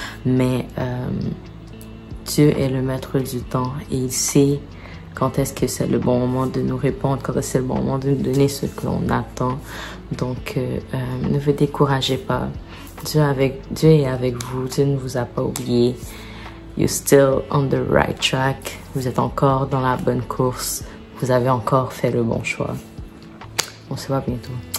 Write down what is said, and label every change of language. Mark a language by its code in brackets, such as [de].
[fr] Mais Dieu est le maître du temps et il sait quand est-ce que c'est le bon moment de nous répondre, quand est-ce que c'est le bon moment de nous donner ce que l'on attend. Donc, ne vous découragez pas. Dieu est avec vous. Dieu ne vous a pas oublié. [en] You're still on the right track. [fr] Vous êtes encore dans la bonne course. Vous avez encore fait le bon choix. On se voit bientôt.